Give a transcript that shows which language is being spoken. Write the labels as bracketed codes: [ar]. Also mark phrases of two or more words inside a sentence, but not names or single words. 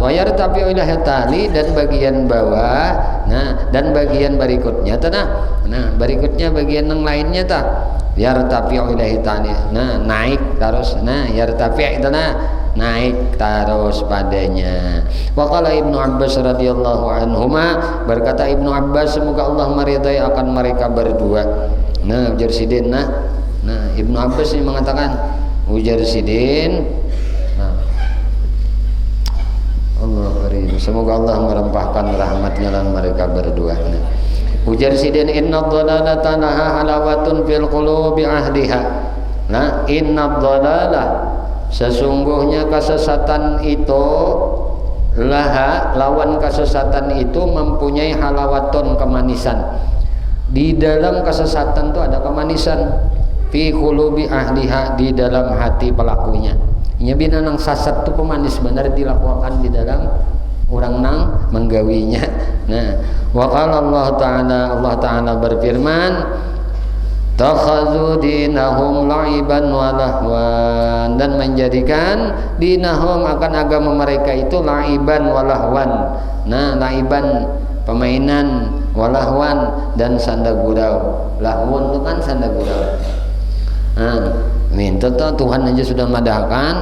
[ar] Wa yartabi'u ilaihi tali, [id] dan bagian bawah. Nah, dan bagian berikutnya tanah. Nah, berikutnya bagian yang lainnya tah. [ar] Yartabi'u ilaihi tali. [id] Nah, naik terus. Nah, yartabi' itu naik terus padanya. [ar] Waqala Ibnu Abbas radhiyallahu anhuma, [id] berkata Ibnu Abbas semoga Allah meridai akan mereka berdua. [bjn] Nah, ujar sidin. Nah, Ibnu Abbas ini mengatakan, ujar sidin. [id] Nah, [ar] Allah karim, [id] semoga Allah merampahkan rahmatnya dan mereka berdua. [bjn] Nah, ujar sidin, [ar] inna dhalalata laha halawatun fil qulubi ahliha. [id] Nah, [ar] inna dhalalah, [id] sesungguhnya kesesatan itu, laha, lawan kesesatan itu mempunyai halawatun, kemanisan. Di dalam kesesatan itu ada kemanisan. [ar] Fi qulubi ahliha, [id] di dalam hati pelakunya. [bjn] Nya bina nang sasat itu pemanis benar dilakukan di dalam orang nang menggawinya. Nah, [ar] wa qala [id] Allah Ta'ala berfirman, [ar] takhadhu dinahum la'iban wa lahwan, [id] dan menjadikan dinahum akan agama mereka itu [ar] la'iban wa lahwan. [id] Nah, la'iban permainan, [ar] wa lahwan [id] dan [bjn] sanda gurau. Lahwun itu kan sanda gurau. Nah, minta Tuhan aja sudah madahkan.